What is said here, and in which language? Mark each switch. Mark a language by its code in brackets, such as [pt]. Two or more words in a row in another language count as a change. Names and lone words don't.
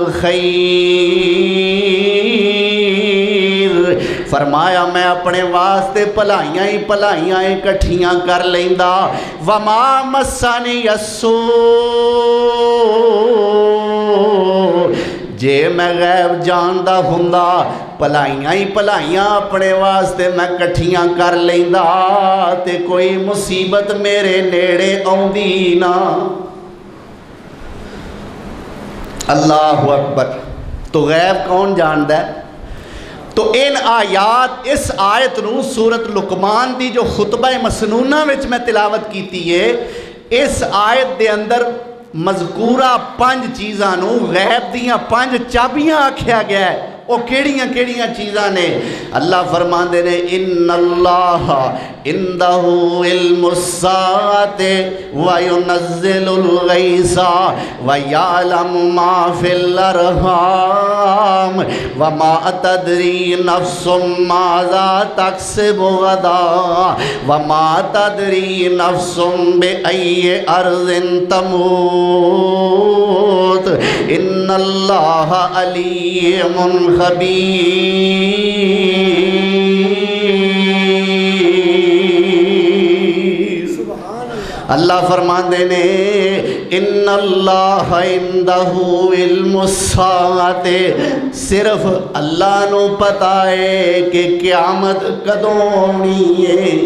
[pa] الخیر فرمایا میں اپنے واسطے بھلائیاں ہی بھلائیاں اکٹھیاں کر لیندا [ar] وما مسنی السوء [pa] جے میں غیب جاندا ہوندا بھلائیاں ہی بھلائیاں اپنے واسطے میں کٹھیاں کر لیندا تے کوئی مصیبت میرے نیڑے آوندی نا۔ [ar] اللہ اکبر۔ [pa] تو غیب کون جاندا ہے؟ تو ان آیات اس آیت نو سورت لقمان دی جو خطبہ مسنونہ وچ میں تلاوت کیتی ہے اس آیت دے اندر مذکورہ 5 چیزاں نو غیب دیاں 5 چابیاں آکھیا گیا ہے۔ وہ کیڑیاں کیڑیاں چیزاں نے؟ اللہ فرماندے نے [ar] ان اللہ عندہ علم الساعۃ وینزل الغیث ویعلم ما فی الارحام وما تدری نفس ماذا تکسب غدا وما تدری نفس بأی ارض تموت ان اللہ علیم خبیر۔ [pa] اللہ فرماندے نے [ar] ان اللہ عندہ علم الساعۃ [pa] صرف اللہ نو پتہ ہے کہ قیامت کدوں ہونی ہے۔